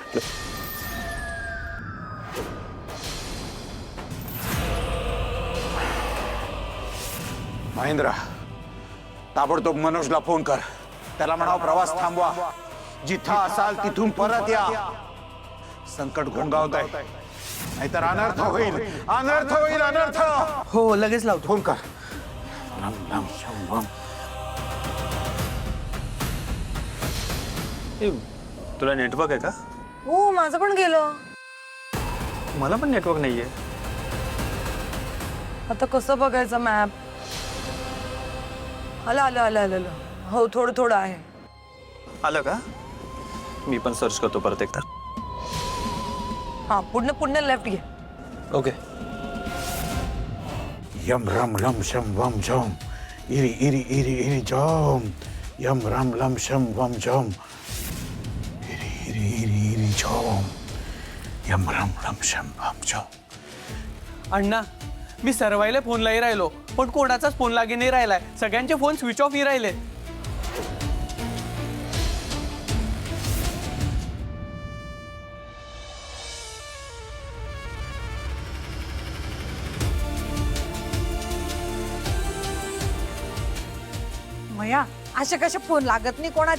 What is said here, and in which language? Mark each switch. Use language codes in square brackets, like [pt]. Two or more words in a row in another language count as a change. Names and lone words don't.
[mr] महेंद्र, ताबडतोब मनोजला फोन कर. त्याला म्हणाव प्रवास थांबवा. जिथं असाल तिथून परत या. संकट घोंगावत आहे, नाहीतर अनर्थ होईल. अनर्थ होईल, अनर्थ. हो लगेच लावतो. फोन कर. [sa] रम लम शम वम. [mr] ए, तुला नेटवर्क आहे का? हो माझं पण गेलं. मला पण नेटवर्क नाहीये. आता कसं बघायचं मॅप? आलं आलं आलं आलं आलं. हो थोडं थोडं आहे. आलं का? मी पण सर्च करतो परत एकदा. हा पुढनं पुढनं लेफ्ट घे. ओके. [sa] यम रम लम शम वम जम इरी इरी इरी इरी जम यम रम लम शम वम जम इरी इरी इरी इरी जम यम रम लम शम वम जम. [mr] अण्णा मी सर्वायला फोनलाही राहिलो पण कोणाचाच फोन लागे नाही राहिलाय. सगळ्यांचे फोन [en] switch off [mr] ही राहिले. मया असे कसे फोन लागत नाही कोणाचे?